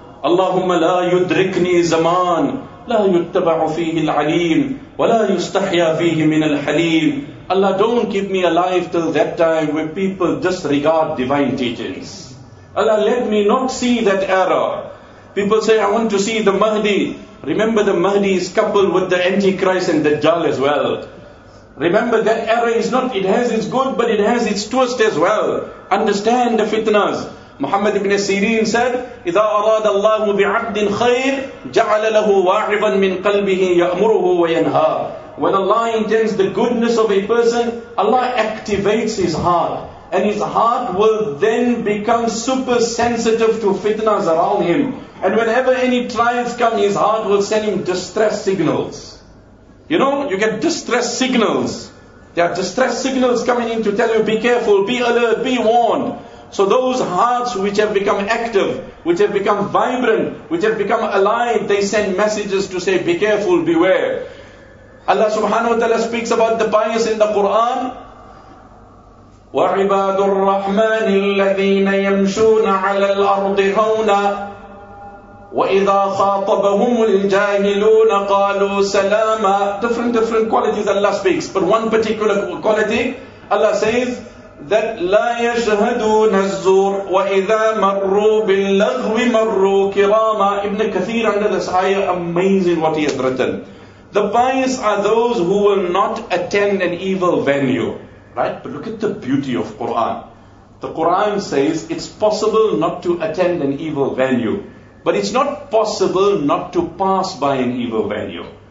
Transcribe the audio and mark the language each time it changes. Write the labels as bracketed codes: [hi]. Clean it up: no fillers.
[ar] اللهم لا يدركني زمان لا يتبع فيه العليم ولا يستحيا فيه من الحليم. [en] Allah, don't keep me alive till that time where people disregard divine teachings. Allah, let me not see that era. People say, I want to see the Mahdi. Remember, the Mahdi is coupled with the Antichrist and Dajjal as well. Remember, that era is not, it has its good, but it has its twist as well. Understand the fitnas. Muhammad ibn Sirin said, [ar] إِذَا أَرَادَ اللَّهُ بِعَبْدٍ خَيْرٍ جَعَلَ لَهُ وَاعِظًا مِنْ قَلْبِهِ يَأْمُرُهُ وَيَنْهَارٍ. [en] When Allah intends the goodness of a person, Allah activates his heart. And his heart will then become super sensitive to fitnas around him. And whenever any trials come, his heart will send him distress signals. You know, you get distress signals. There are distress signals coming in to tell you, be careful, be alert, be warned. So those hearts which have become active, which have become vibrant, which have become alive, they send messages to say, be careful, beware. Allah subhanahu wa ta'ala speaks about the pious in the Quran. [ar] وَعِبَادُ الرَّحْمَنِ الَّذِينَ يَمْشُونَ عَلَى الْأَرْضِ هَوْنًا وَإِذَا خَاطَبَهُمُ الْجَاهِلُونَ قَالُوا سَلَامًا. [en] Different qualities Allah speaks. But one particular quality, Allah says, that [ar] لا يشهدون الزور وإذا مروا باللغو مروا كراما. [en] Ibn Kathir under this ayah, amazing what he has written. The pious are those who will not attend an evil venue. Right? But look at the beauty of Quran. The Quran says it's possible not to attend an evil venue. But it's not possible not to pass by an evil venue.